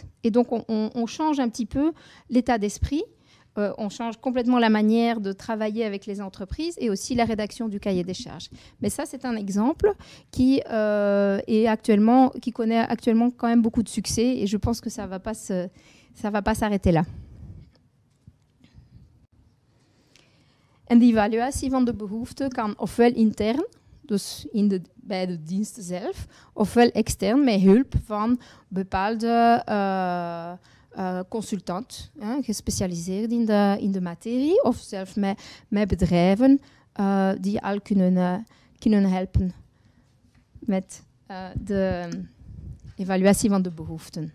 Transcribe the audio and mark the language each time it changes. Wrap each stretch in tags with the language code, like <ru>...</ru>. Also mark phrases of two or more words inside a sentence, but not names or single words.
<fr>Et donc, on change un petit peu l'état d'esprit. On change complètement la manière de travailler avec les entreprises et aussi la rédaction du cahier des charges. Mais ça, c'est un exemple qui connaît actuellement quand même beaucoup de succès et je pense que ça va pas s'arrêter là.</fr> <nl>En die evaluatie van de behoeften kan ofwel intern, dus bij de dienst zelf, ofwel extern met hulp van bepaalde consultant, gespecialiseerd in de materie, of zelfs met bedrijven die al kunnen helpen met de evaluatie van de behoeften.</nl>